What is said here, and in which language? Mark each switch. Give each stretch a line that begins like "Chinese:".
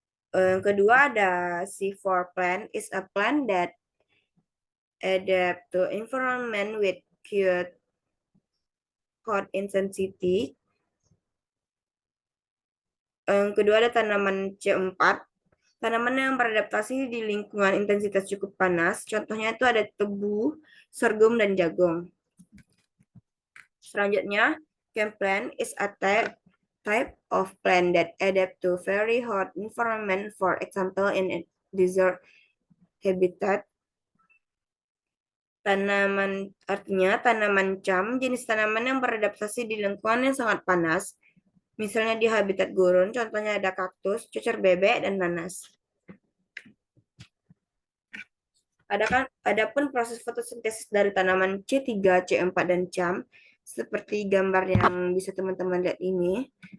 Indonesian: Yang kedua ada
English: C4 plant is a plant that adapt to environment with cute hot intensity.
Indonesian: Yang kedua ada tanaman C4. Tanaman yang beradaptasi di lingkungan intensitas cukup panas. Contohnya itu ada tebu, sorghum, dan jagung. Selanjutnya,
English: camp plant is a type of plant that adapt to very hot environment, for example in a desert habitat.
Indonesian: Tanaman artinya tanaman cam, jenis tanaman yang beradaptasi di lingkungan yang sangat panas. Misalnya di habitat gurun, contohnya ada kaktus, cucur bebek, dan nanas. Adapun proses fotosintesis dari tanaman C3, C4, dan cam, seperti gambar yang bisa teman-teman lihat ini.